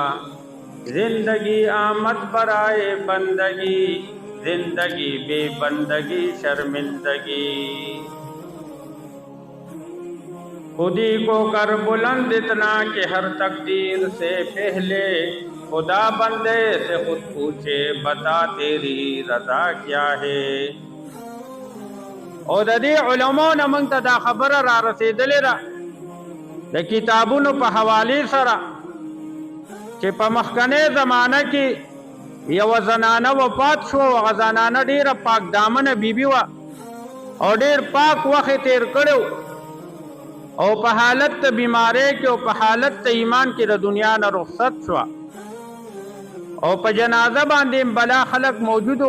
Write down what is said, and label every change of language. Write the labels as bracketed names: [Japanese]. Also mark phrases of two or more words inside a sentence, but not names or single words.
[Persian] زندگی آمد برای بندگی، زندگی بی‌بندگی شرمندگی. [Urdu] خودی کو کر بلند اتنا کہ ہر تقدیر سے پہلے خدا بندے سے خود پوچھے بتا تیری رضا کیا ہے. [Pashto] او د دې علماء نه موږ ته دا خبره را رسېدلې ده د کتابونو په حوالې سره چې په مخکنۍ زمانه کې یوه زنانه وفات شوه. هغه زنانه ډېره پاک دامنه بیبي وه او ډېر پاک وخت یې تېر کړی او په حالت د بیمارۍ کې او په حالت د ایمان کې د دنیا نه رخصت شوه او په جنازه باندې بلا خلک موجودو.